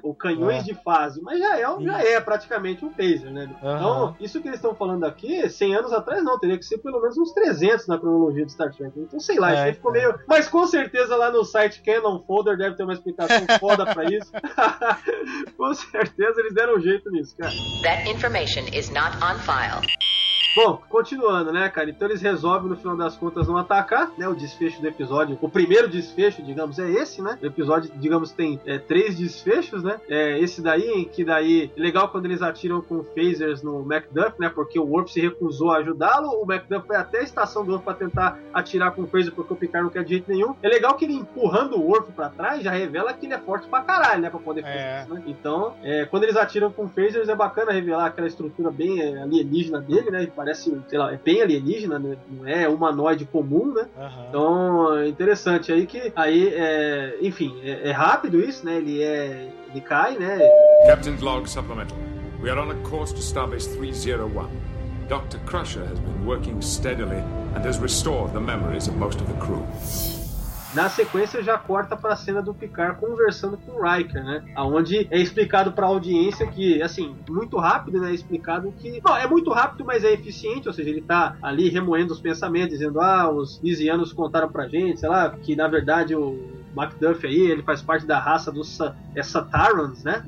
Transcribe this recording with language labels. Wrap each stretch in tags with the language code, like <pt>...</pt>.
<pt>Ou canhões de fase. Mas já é praticamente um phaser, né? Uh-huh. Então, isso que eles estão falando aqui, 100 anos atrás não. Teria que ser pelo menos uns 300 na cronologia de Star Trek. Então, sei lá, isso aí ficou meio... Mas com certeza lá no site Canon Folder deve ter uma explicação foda pra isso. Com certeza eles deram um jeito nisso, cara.</pt> <en>That information is not on file.</en> <pt>Bom, continuando, né, cara? Então eles resolvem, no final das contas, não atacar, né? O desfecho do episódio, o primeiro desfecho, digamos, é esse, né? O episódio, digamos, tem três desfechos, né? É esse daí, que daí... Legal quando eles atiram com phasers no MacDuff, né? Porque o Worf se recusou a ajudá-lo. O MacDuff foi até a estação do Worf pra tentar atirar com phaser, porque o Picard não quer de jeito nenhum. É legal que ele, empurrando o Worf pra trás, já revela que ele é forte pra caralho, né? Pra poder fazer isso, né? Então, quando eles atiram com phasers, é bacana revelar aquela estrutura bem alienígena dele, né? Parece, sei lá, é bem alienígena, né? Não é humanoide comum, né? Uhum. Então, interessante aí que... Aí, enfim, é rápido isso, né? Ele cai, né?</pt> <en>Captain's log supplemental. We are on a course to Starbase 301. Dr. Crusher has been working steadily and has restored the memories of most of the crew.</en> <pt>Na sequência já corta para a cena do Picard conversando com o Riker, né? Aonde é explicado para a audiência que, assim, muito rápido, né? É explicado que... Não, é muito rápido, mas é eficiente, ou seja, ele tá ali remoendo os pensamentos, dizendo, ah, os Isianos contaram pra gente, sei lá, que na verdade o MacDuff aí, ele faz parte da raça dos Satarans, né?</pt>